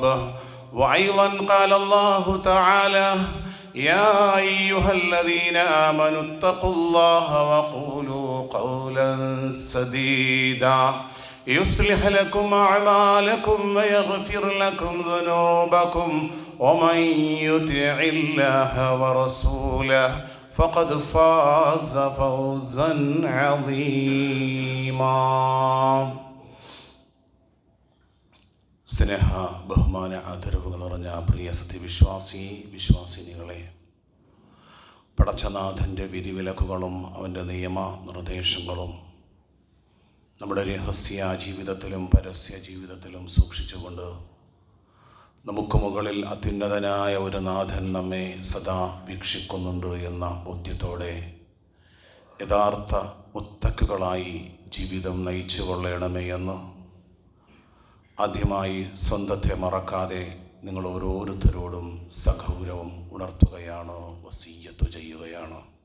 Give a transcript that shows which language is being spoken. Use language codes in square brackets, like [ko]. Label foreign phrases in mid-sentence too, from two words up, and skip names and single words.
[ar] وأيضا قال الله تعالى: يا أيها الذين آمنوا اتقوا الله وقولوا قولا سديدا يصلح لكم أعمالكم ويغفر لكم ذنوبكم ومن يطع الله ورسوله فقد فاز فوزا عظيما. [ml] സ്നേഹ ബഹുമാന ആദരവുകൾ നിറഞ്ഞ പ്രിയ വിശ്വാസിനികളെ, പടച്ചനാഥൻ്റെ വിധിവിലക്കുകളും അവൻ്റെ നിയമ നിർദ്ദേശങ്ങളും നമ്മുടെ രഹസ്യ ജീവിതത്തിലും പരസ്യ ജീവിതത്തിലും സൂക്ഷിച്ചുകൊണ്ട് നമുക്ക് മുകളിൽ അത്യുന്നതനായ ഒരു നാഥൻ നമ്മെ സദാ വീക്ഷിക്കുന്നുണ്ട് എന്ന ബോധ്യത്തോടെ യഥാർത്ഥ മുത്തക്കുകളായി ജീവിതം നയിച്ചു കൊള്ളണമേ എന്ന് ആദ്യമായി സ്വന്തത്തെ മറക്കാതെ നിങ്ങൾ ഓരോരുത്തരോടും സഗൗരവം ഉണർത്തുകയാണ്, വസിയ്യത്ത് ചെയ്യുകയാണ്.